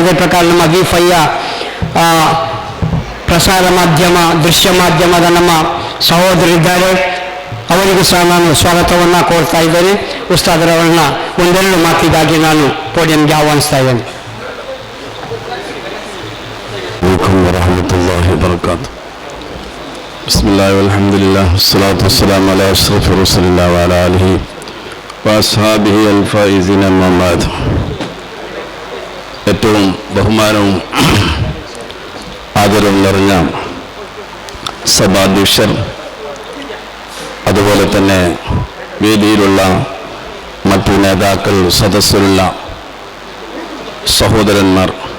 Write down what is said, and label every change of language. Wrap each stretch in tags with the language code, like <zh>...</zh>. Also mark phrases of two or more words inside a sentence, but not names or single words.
<kn>ಅದೇ ಪ್ರಕಾರ ನಮ್ಮ V5ಯ ಪ್ರಸಾರ ಮಾಧ್ಯಮ, ದೃಶ್ಯ ಮಾಧ್ಯಮದ ನಮ್ಮ ಸಹೋದರಿದ್ದಾರೆ. ಅವರಿಗೂ ಸಹ ನಾನು ಸ್ವಾಗತವನ್ನು ಕೋರ್ತಾ ಇದ್ದೇನೆ. ಉಸ್ತಾದರವರನ್ನ ಒಂದೆರಡು ಮಾತಿಗಾಗಿ ನಾನು ಪೋಡಿಯಂಗೆ ಆಹ್ವಾನಿಸ್ತಾ ಇದ್ದೇನೆ.</kn> <ar>ورحمة الله وبركاته. بسم الله والحمد لله والصلاة والسلام على أشرف رسول الله وعلى آله وأصحابه الفائزين أما بعد.</ar> <ml>ഏറ്റവും ബഹുമാനവും ആദരവും നിറഞ്ഞ സഭാധ്യക്ഷർ, അതുപോലെ തന്നെ വേദിയിലുള്ള മറ്റു നേതാക്കൾ, സദസ്സിലുള്ള സഹോദരന്മാർ,</ml>